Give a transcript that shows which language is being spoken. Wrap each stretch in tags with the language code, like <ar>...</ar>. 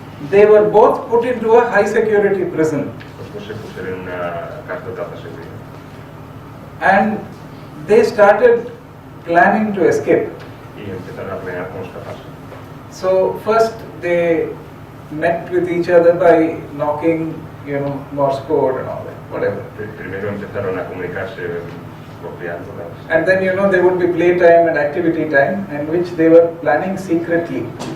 <en>They were both put into a high security prison.</en> <es>Los dos se pusieron en una cárcel de alta seguridad.</es> <en>And they started planning to escape.</en> <es>Y empezaron a planear cómo escaparse.</es> <en>So first they met with each other by knocking, Morse code and all that, whatever.</en> <es>Primero empezaron a comunicarse copiando.</es> <en>And then they would be playtime and activity time, in which they were planning secretly.</en>